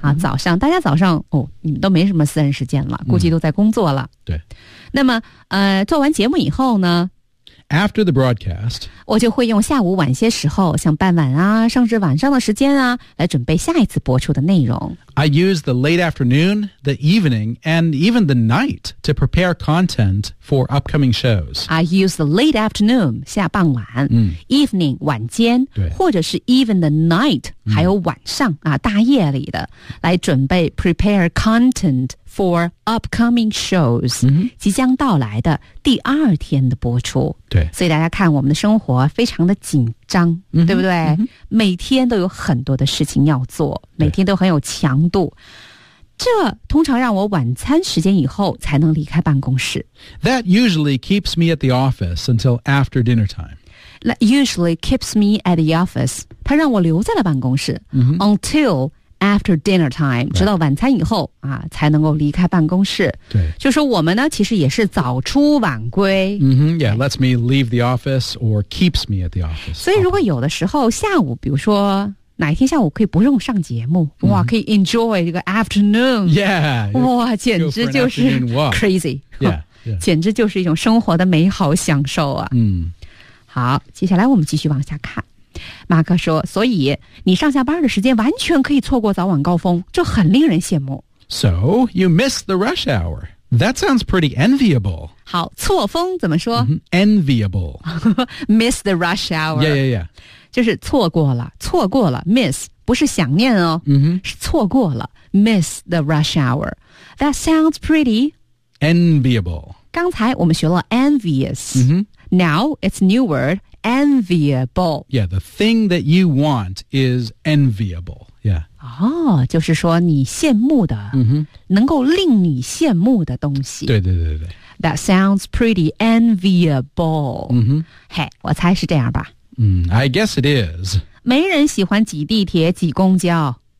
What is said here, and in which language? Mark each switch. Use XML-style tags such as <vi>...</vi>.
<zh>啊早上大家早上哦你们都没什么私人时间了估计都在工作了。 Mm-hmm. 对。那么做完节目以后呢</zh> <en>After the broadcast,</en> <zh>我就会用下午晚些时候，像傍晚啊，甚至晚上的时间啊，来准备下一次播出的内容。</zh> <en>I use the late afternoon, the evening, and even the night to prepare content for upcoming shows. I use the late afternoon,</en> <zh>下傍晚、嗯、</zh> <en>evening,</en> <zh>晚间</zh> <en>对</en> <zh>或者是</zh> <en>even the night,、</en> <zh>嗯、还有晚上啊，大夜里的来准备</zh> <en>prepare content for upcoming shows,、</en> <zh>嗯、即将到来的第二天的播出。对所以大家看我们的生活非常的紧张、嗯、对不对、嗯、每天都有很多的事情要做每天都很有强度这通常让我晚餐时间以后才能离开办公室</zh> <en>That usually keeps me at the office until after dinner time That usually keeps me at the office</en> <zh>它让我留在了办公室、嗯、</zh> <en>UntilAfter dinner time,、 right.</en> <zh>直到晚餐以后啊才能够离开办公室。对。就说我们呢其实也是早出晚归。</zh> <en>Mm-hmm, yeah, lets me leave the office or keeps me at the office.</en> <zh>所以如果有的时候下午比如说哪一天下午可以不用上节目，哇，可以 enjoy 这个 afternoon，</zh> <en>yeah，</en> <zh>哇，简直就是 crazy，</zh> <en>yeah， yeah，</en> <zh>简直就是一种生活的美好享受啊。嗯，好，接下来我们继续往下看。马克说，所以你上下班的时间完全可以错过早晚高峰，这很令人羡慕。</zh> <en>So you miss the rush hour. That sounds pretty enviable. 好，错峰怎么说？ Enviable. Miss the rush hour. Yeah, yeah, yeah.</en> <zh>就是错过了，错过了。Miss 不是想念哦，是错过了。</zh> <en>Miss the rush hour. That sounds pretty enviable.</en> <zh>刚才我们学了</zh> <en>envious. Now it's a new wordenviable. Yeah, the thing that you want is enviable. Yeah.</en> <zh>哦，就是说你羡慕的，能够令你羡慕的东西。对对对对。</zh> <en>That sounds pretty enviable.</en> <zh>我猜是这样吧。</zh> <en>I guess it is.</en> <zh>没人喜欢挤地铁，挤公交。</zh>